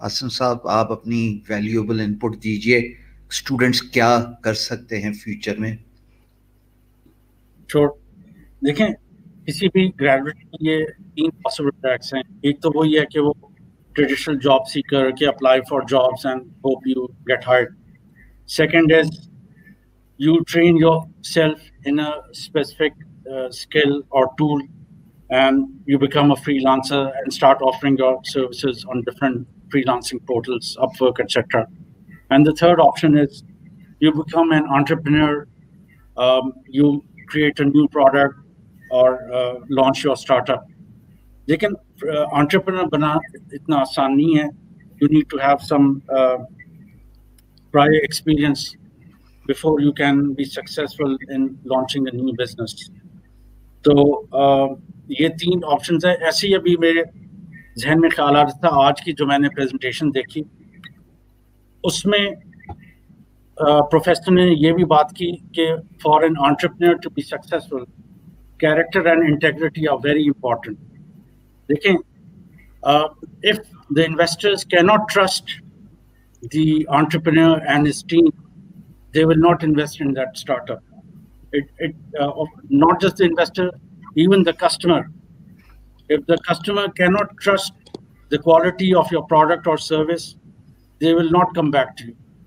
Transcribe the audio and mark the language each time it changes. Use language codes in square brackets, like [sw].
[hi] आसिम साहब, आप अपनी वैल्यूएबल इनपुट दीजिए, स्टूडेंट्स क्या कर सकते हैं फ्यूचर में? देखें, किसी भी ग्रेजुएट के लिए 3 पॉसिबल ट्रैक्स हैं। एक तो वही है कि वो [en] Traditional job seeker के apply for jobs and hope you get hired. Second is you train yourself in a specific skill or tool, and you become a freelancer and start offering your services on different freelancing portals, Upwork, etc. And the third option is you become an entrepreneur. You create a new product or launch your startup. [hi] लेकिन entrepreneur बना इतना आसान नहीं है. [en] You need to have some prior experience before you can be successful in launching a new business. [hi] तो ये 3 options है। ऐसे ही अभी मेरे जहन में ख्याल आ रहा था, आज की जो मैंने प्रेजेंटेशन देखी उसमें प्रोफेसर ने ये भी बात की कि [en] For an entrepreneur to be successful, character and integrity are very important. [hi] देखें, [en] if the investors cannot trust the entrepreneur and his team, they will not invest in that startup. Not just the investor, even the customer. If the customer cannot trust the quality of your product or service, they will not come back to you.